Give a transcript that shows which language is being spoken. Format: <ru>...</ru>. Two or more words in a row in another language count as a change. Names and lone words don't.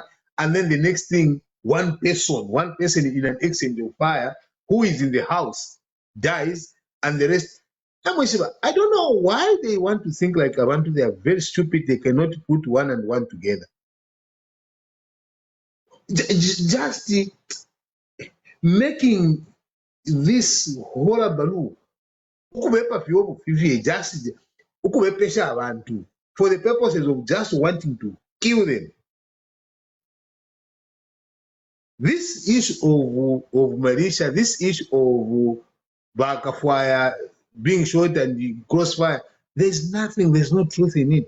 <en>And then the next thing, one person in an exchange of fire who is in the house dies, and the rest. I don't know why they want to think like Abantu. They are very stupid. They cannot put one and one together. Just making this horrible</en> <bem>ukubepa vyobo vivye</bem> <en>just</en> <bem>ukubepesha abantu</bem> <en>for the purposes of just wanting to kill them. This issue of militia, this issue of backfire, being shot and crossfire, there's no truth in it.</en>